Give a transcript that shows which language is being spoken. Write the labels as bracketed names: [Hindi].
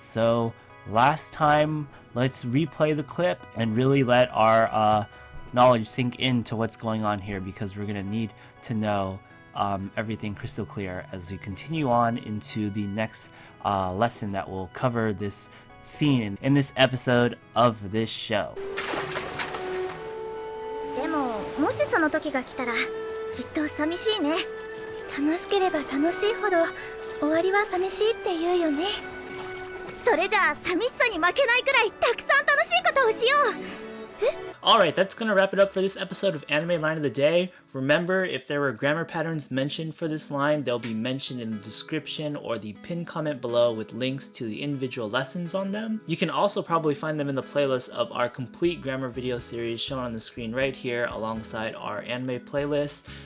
[English] So last time, let's replay the clip and really let our knowledge sink into what's going on here, because we're gonna need to know everything crystal clear as we continue on into the next lesson that will cover this scene in this episode of this show. [Japanese] でももしその時が来たらきっと寂しいね。楽しければ楽しいほど終わりは寂しいって言うよね。それじゃあ寂しさに負けないくらいたくさん楽しいことをしよう。 [English] Alright, that's gonna wrap it up for this episode of Anime Line of the Day. Remember, if there were grammar patterns mentioned for this line, they'll be mentioned in the description or the pinned comment below with links to the individual lessons on them. You can also probably find them in the playlist of our complete grammar video series shown on the screen right here alongside our anime playlist.